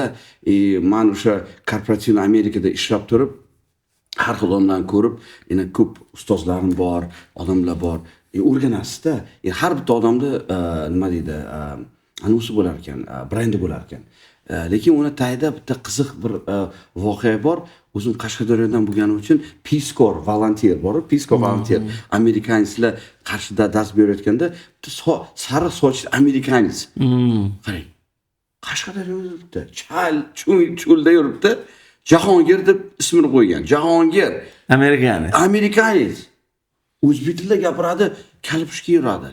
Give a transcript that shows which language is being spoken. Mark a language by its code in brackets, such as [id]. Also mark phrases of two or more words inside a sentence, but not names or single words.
[uz] Men o'sha korporativ Amerikada ishlab turib, har xil odamlarni ko'rib, yana ko'p ustozlarim bor, odamlar bor. O'rganasizda. Har bitta odamda nima deydi, anusi bo'lar ekan, brendi bo'lar ekan. Lekin uni tagida bitta qiziq bir voqea bor. O'zim Qashqadaryodan bo'lganim uchun Peace Corps volunteer bor. Peace Corps volunteer amerikanislar Qarshida dars berayotganda sariq sochli amerikanis. Qarang. Qashqadaryoda yuribdi. Cho'lda yuribdi. Jahongir deb ismini qo'ygan. Jahongir. Amerikanis. O'zbek tilida gapiradi, kalpushka yuradi.